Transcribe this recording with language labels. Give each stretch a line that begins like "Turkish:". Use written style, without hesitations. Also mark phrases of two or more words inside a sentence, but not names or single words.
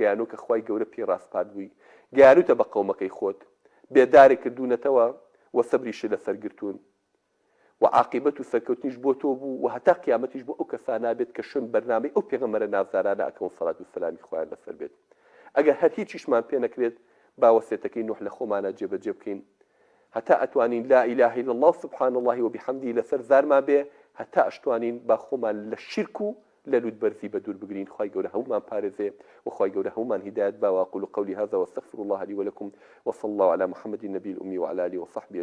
Central Kurdish: گەیانۆ کە خوای گەورە پێی ڕاستپات بووی گەیانوتە بە قەومەکەی خۆت بێدارێک کردوونەتەوە و سەبریشی لەسەر گرتوون و عاقبەت و سەرکەوتنیش بۆ تۆ بوو و هەتا قیامەتیش بۆ ئەو کەسانە بێت کە شوێن بەرنامەی ئەو پێغەمبەرە نازدارانە ئەکەون سەڵات و سەلامی خوایان لەسەر بێت ئەگەر هەر هیچیشمان پێ نەکرێت باوەسێتەکەی نوح لە خۆمانە جێبەجێ بکەین هەتا ئەتوانین
Arabic: لا إله إلا الله سبحان الله وبحمده
Central Kurdish: لەسەر زارمان بێ هەتا ئەشتوانین با خۆمان لە شرک و لە لوودبەرزی بەدوور بگرین خوای گەورە هەمومان پارێزێ و خوای گەورە هەمومان هیدایەت با
Arabic: وأقول قولي هذا واستغفر الله لي ولكم وصلى الله على محمد النبي الأمي وعلى آله وصحبه